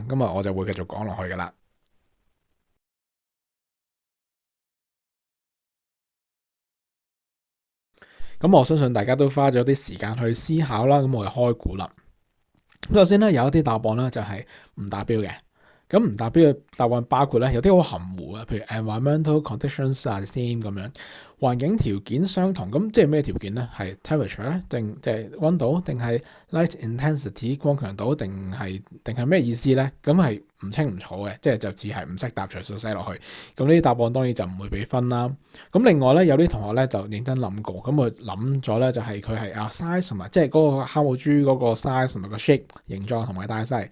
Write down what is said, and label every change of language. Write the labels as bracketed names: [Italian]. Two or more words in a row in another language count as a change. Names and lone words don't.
[Cantonese] 咁我就會繼續講落去噶啦。咁我相信大家都花咗啲時間去思考啦，咁我就開估啦。首先咧有一啲答案咧就係唔達標嘅。咁唔達標嘅答案包括咧有啲好含糊嘅，譬如 [English] environmental conditions are the same [Cantonese] 咁樣，環境條件相同。咁即係咩條件咧？係 temperature 定即係溫度，定係 [English] light intensity [Cantonese] 光強度，定係咩意思咧？咁係唔清唔楚嘅，即係就似係唔識答隨數寫落去。咁呢啲答案當然就唔會俾分啦。咁另外咧有啲同學咧就認真諗過，咁佢諗咗咧就係佢係size 同埋即係嗰個酵母珠嗰個 size 同埋個 shape 形狀同埋大細。